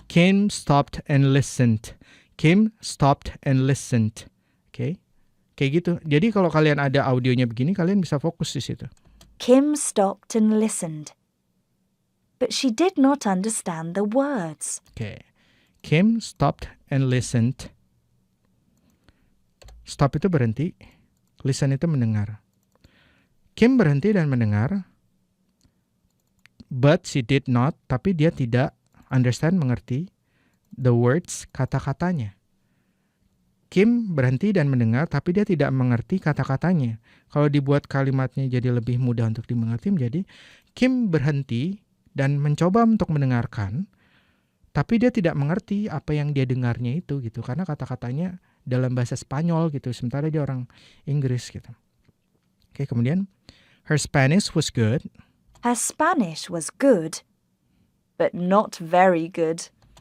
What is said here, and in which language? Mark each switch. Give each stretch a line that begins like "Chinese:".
English: Kim stopped and listened. Kim stopped and listened.
Indonesian: Oke. Kayak gitu. Jadi kalau kalian ada audionya begini, kalian bisa fokus di situ.
English: Kim stopped and listened. but she did not understand the words. Okay. Kim stopped and listened.
Indonesian: Stop itu berhenti, listen itu mendengar. Kim berhenti dan mendengar,
English: but she did not,
Indonesian: tapi dia tidak understand, mengerti,
English: the words,
Indonesian: kata-katanya. Kim berhenti dan mendengar, tapi dia tidak mengerti kata-katanya. Kalau dibuat kalimatnya jadi lebih mudah untuk dimengerti, menjadi Kim berhenti dan mencoba untuk mendengarkan, tapi dia tidak mengerti apa yang dia dengarnya itu gitu, karena kata-katanya dalam bahasa Spanyol gitu, sementara dia orang Inggris gitu.
English: Oke, kemudian her Spanish was good. Her Spanish was good, but not very good.